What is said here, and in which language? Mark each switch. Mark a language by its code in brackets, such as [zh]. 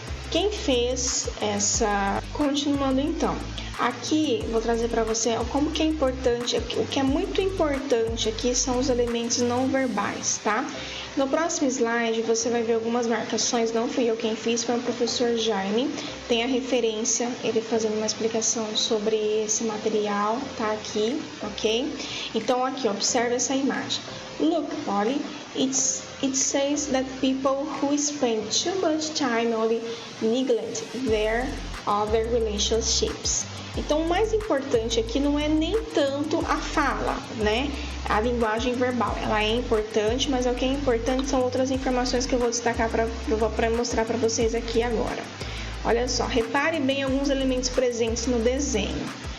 [pt] Quem fez essa... Continuando então, aqui vou trazer para você como que é importante, o que é muito importante aqui são os elementos não verbais, tá? No próximo slide você vai ver algumas marcações, não fui eu quem fiz, foi o professor Jaime, tem a referência, ele fazendo uma explicação sobre esse material, tá aqui, ok? Então aqui, observa essa imagem. [en] Look, Polly, it says that people who spend too much time only neglect their other relationships. [pt] Então, o mais importante aqui não é nem tanto a fala, né? A linguagem verbal, ela é importante, mas o que é importante são outras informações que eu vou destacar para mostrar para vocês aqui agora. Olha só, repare bem alguns elementos presentes no desenho.